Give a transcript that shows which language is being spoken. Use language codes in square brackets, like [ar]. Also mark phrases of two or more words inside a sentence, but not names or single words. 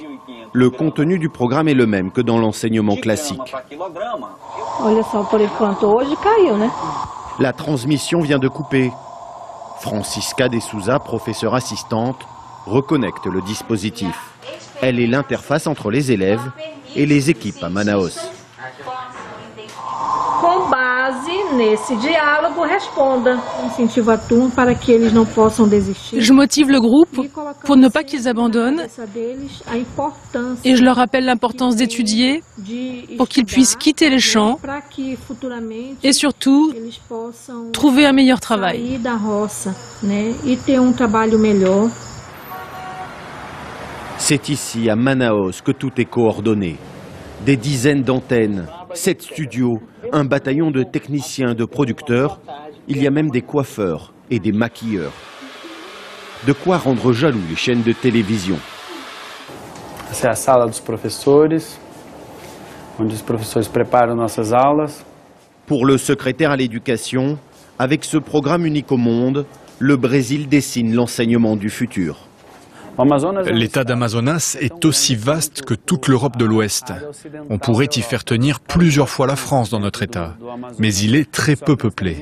[fr] Le contenu du programme est le même que dans l'enseignement classique. La transmission vient de couper. Francisca de Souza, professeure assistante, reconnecte le dispositif. Elle est l'interface entre les élèves et les équipes à Manaus. [pt] Com base nesse diálogo, responda. Incentiva a turma para que eles não possam desistir. [fr] Je motive le groupe pour ne pas qu'ils abandonnent et je leur rappelle l'importance d'étudier pour qu'ils puissent quitter les champs et surtout trouver un meilleur travail. C'est ici, à Manaus, que tout est coordonné. Des dizaines d'antennes, 7 studios, un bataillon de techniciens, de producteurs. Il y a même des coiffeurs et des maquilleurs. De quoi rendre jaloux les chaînes de télévision. [pt] Essa é a sala dos professores, onde os professores preparam nossas aulas. [fr] Pour le secrétaire à l'éducation, avec ce programme unique au monde, le Brésil dessine l'enseignement du futur. L'État d'Amazonas est aussi vaste que toute l'Europe de l'Ouest. On pourrait y faire tenir plusieurs fois la France dans notre État, mais il est très peu peuplé.